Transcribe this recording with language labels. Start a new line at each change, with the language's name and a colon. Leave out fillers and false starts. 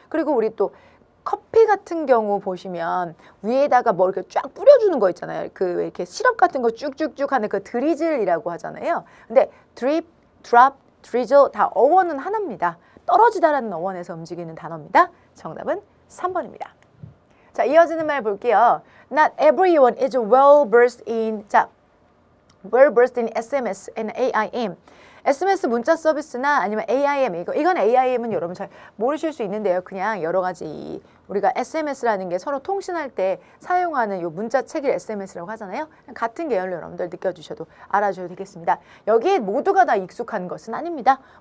Korean: 그리고 우리 또 커피 같은 경우 보시면 위에다가 뭐 이렇게 쫙 뿌려주는 거 있잖아요. 그 이렇게 시럽 같은 거 쭉쭉쭉 하는 그 드리즐이라고 하잖아요. 근데 drip, drop, drizzle 다 어원은 하나입니다. 떨어지다라는 어원에서 움직이는 단어입니다. 정답은 3번입니다. 자, 이어지는 말 볼게요.
English: Not everyone is well versed in, well versed in SMS and AIM.
Korean: SMS 문자 서비스나 아니면 AIM, 이건 AIM은 여러분 잘 모르실 수 있는데요. 그냥 여러 가지 우리가 SMS라는 게 서로 통신할 때 사용하는 요 문자 체계 SMS라고 하잖아요. 같은 계열로 여러분들 느껴주셔도 알아주셔도 되겠습니다. 여기에 모두가 다 익숙한 것은 아닙니다.